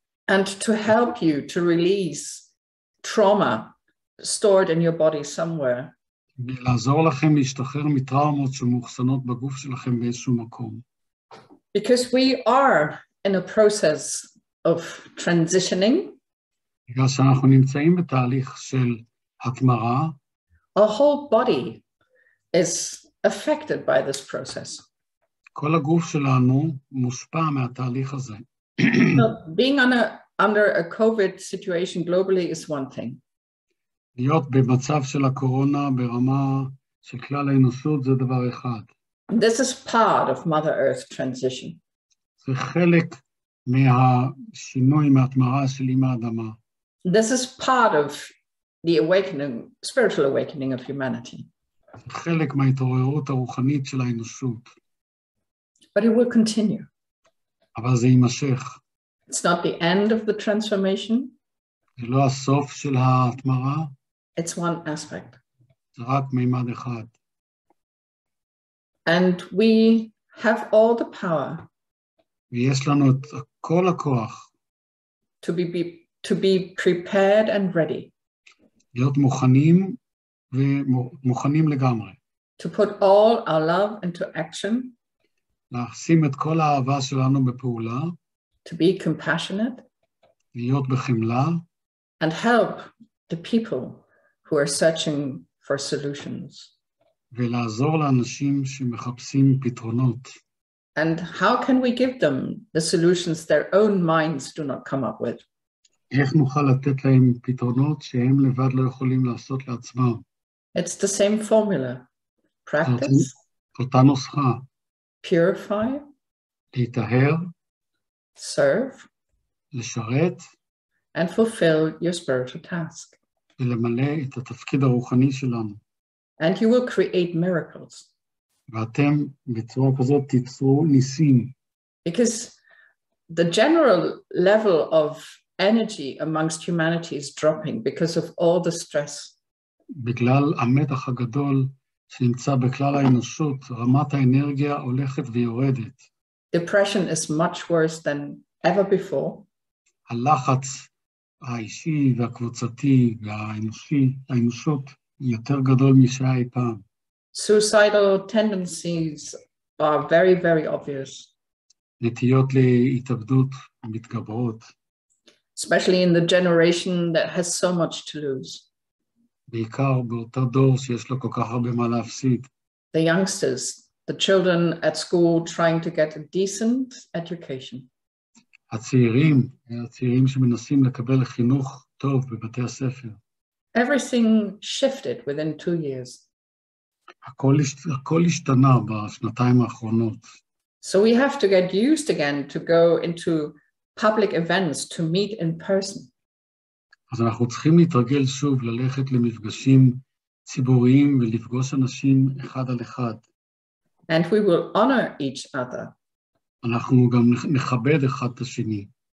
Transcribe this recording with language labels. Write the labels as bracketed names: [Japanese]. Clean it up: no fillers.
[English] And to help you to release trauma stored in your body somewhere. [Hebrew] לעזור לכם להשתחרר מטראומות שמאוחסנות בגוף שלכם באיזשהו מקום. [English] Because we are in a process of transitioning. [Hebrew] בגלל שאנחנו נמצאים בתהליך של התמרה. [English] Our whole body is affected by this process. [Hebrew] כל הגוף שלנו מושפע מהתהליך הזה. [English] So being under a COVID situation globally is one thing. [Hebrew] להיות במצב של הקורונה ברמה של כלל האנושות זה דבר אחד. [English] This is part of Mother Earth transition. [Hebrew] זה חלק מהשינוי, מהתמרה של אמא האדמה. [English] This is part of the awakening, spiritual awakening of humanity. [Hebrew] זה חלק מההתעוררות הרוחנית של האנושות. [English] But it will continue. [Hebrew] אבל זה יימשך. [English] It's not the end of the transformation. [Hebrew] זה לא הסוף של ההתמרה. [English] It's one aspect. [Hebrew] זה רק מימד אחד. [English] And we have all the power. [Hebrew] ויש לנו את כל הכוח. [English] To be prepared and ready. [Hebrew] להיות מוכנים ומוכנים לגמרי. [English] To put all our love into action. [Hebrew] לשים את כל האהבה שלנו בפעולה. [English] To be compassionate. [Hebrew] להיות בחמלה. [English] And help the people who are searching for solutions. [Hebrew] ולעזור לאנשים שמחפשים פתרונות. [English] And how can we give them the solutions their own minds do not come up with? [Hebrew] איך נוכל לתת להם פתרונות שהם לבד לא יכולים לעשות לעצמם? [English] It's the same formula. Practice. [Hebrew] אותה נוסחה. [English] Purify. [Hebrew] להיטהר. [English] Serve. [Hebrew] לשרת. [English] And fulfill your spiritual task. [Hebrew] ולמלא את התפקיד הרוחני שלנו. [English] And you will create miracles. [Hebrew] ואתם בצורה כזאת תיצרו ניסים. [English] Because the general level of energy amongst humanity is dropping because of all the stress. [Hebrew] בגלל המתח הגדול שנמצא בכלל האנושות, רמת האנרגיה הולכת ויורדת. [English] Depression is much worse than ever before. [Hebrew] הלחץ האישי והקבוצתי והאנושות יותר גדול משהיה אי פעם. [English] Suicidal tendencies are very, very obvious. [Hebrew] נטיות להתאבדות מתגברות. [English] Especially in the generation that has so much to lose. [Hebrew] בעיקר באותו דור שיש לו כל כך הרבה מה להפסיד. [English] The youngsters, the children at school trying to get a decent education. [Hebrew] הצעירים שמנסים לקבל חינוך טוב בבתי הספר. [English] Everything shifted within 2 years. [Hebrew] הכל השתנה בשנתיים האחרונות. [English] So we have to get used again to go into public events to meet in person. [Hebrew] אז אנחנו צריכים להתרגל שוב ללכת למפגשים ציבוריים ולפגוש אנשים אחד על אחד. [English] And we will honor each other. [Hebrew] אנחנו גם נכבד אחד את השני.